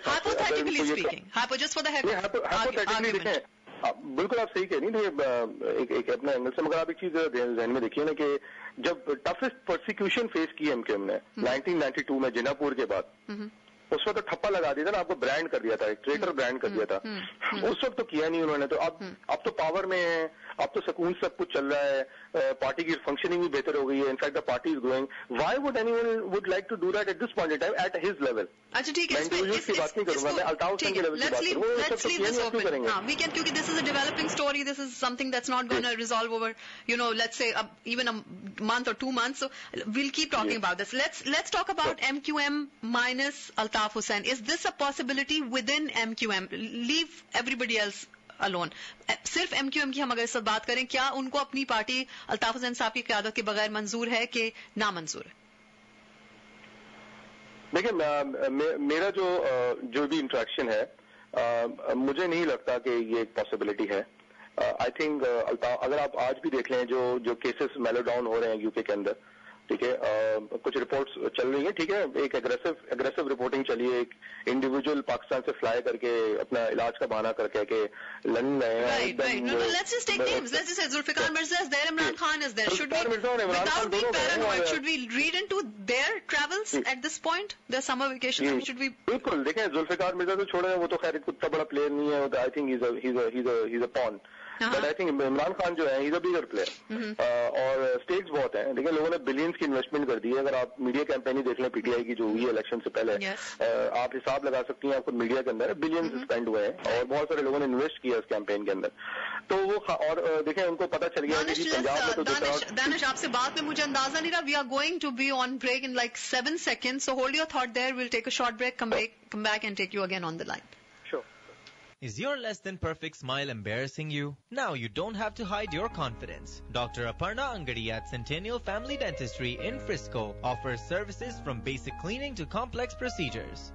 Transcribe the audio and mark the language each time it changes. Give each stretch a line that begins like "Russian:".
English: hypothetically speaking, just for the heck of argument.
Urdu: بالکل آپ صحیح کہہ رہی ہیں. ایک اپنا اینگل سے مگر آپ ایک چیز ذہن میں دیکھیے نا کہ جب ٹفسٹ پرسیکیوشن فیس کی ایم کیو ایم نے 1992 میں جنا پور کے بعد, اس وقت تو ٹھپا لگا دیا تھا نا, آپ کو برانڈ کر دیا تھا, ایک ٹریٹر برانڈ کر دیا تھا. اس وقت تو کیا نہیں انہوں نے. تو اب تو پاور میں ہے, اب تو سکون سب کچھ چل رہا ہے, پارٹی کی فنکشننگ بھی بہتر ہو گئی ہے.
English: In fact the party is growing. Why would anyone would like to do that at this point in time at his level.
Urdu: اچھا ٹھیک ہے, میں انڈیویجول کی بات نہیں کروں گا, میں الطاف حسین کے لیول کی بات کروں گا.
English: Let's leave this open. We can, کیونکہ this is a developing story. This is something that's not going to resolve over, let's say even a month or 2 months. So we'll keep talking about this. Let's talk about MQM minus Altaf Hussain. Is this a possibility within MQM? Leave everybody else alone.
Urdu: صرف M Q M کی ہم اگر اس وقت بات کریں, کیا ان کو اپنی پارٹی الطاف حسین صاحب کی قیادت کے بغیر منظور ہے کہ نامنظور ہے؟ دیکھیں, میرا جو بھی انٹریکشن ہے, مجھے نہیں لگتا کہ یہ ایک پاسبلٹی ہے. آئی تھنک اگر آپ آج بھی دیکھ لیں جو کیسز میلو ڈاؤن ہو رہے ہیں یو کے اندر, ٹھیک ہے, کچھ رپورٹس چل رہی ہیں, ٹھیک ہے, ایک اگریسو رپورٹنگ چلی ہے, ایک انڈیویجول پاکستان سے فلائی کر کے اپنا علاج کا بہانہ کر کے لندن گئے ہیں.
English: Let's just take names. Let's just say Zulfikar Mirza is there, Imran Khan is there. Without being paranoid, should we read into their travels at this point? Their summer vacation, should we?
Urdu: بالکل. دیکھیں, ذوالفقار مرزا تو چھوڑے, وہ تو خیر اتنا بڑا player نہیں ہے.
English: I think he's a pawn. But I think Imran Khan جو ہے is a bigger player, اور stakes بہت ہیں.
Urdu: لیکن لوگوں نے بلینس کی انویسٹمنٹ کر دی ہے. اگر آپ میڈیا کیمپین دیکھ لیں پی ٹی آئی کی جو ہوئی ہے الیکشن سے پہلے, آپ حساب لگا سکتی ہیں, آپ کو میڈیا کے اندر بلینس اسپینڈ ہوئے ہیں, اور بہت سارے لوگوں نے انویسٹ کیا اس کیمپین کے اندر. تو وہ اور دیکھیں, ان کو پتا چل گیا کہ پنجاب میں
English: Danish,
Urdu: آپ سے بات میں مجھے اندازہ نہیں رہا.
English: We are going to be on break in like 7 seconds, so hold your thought there. We'll take a short break, come back and take you again on the line. Is your less than perfect smile embarrassing you? Now you don't have to hide your confidence. Dr. Aparna Angadi at Centennial Family Dentistry in Frisco offers services from basic cleaning to complex procedures.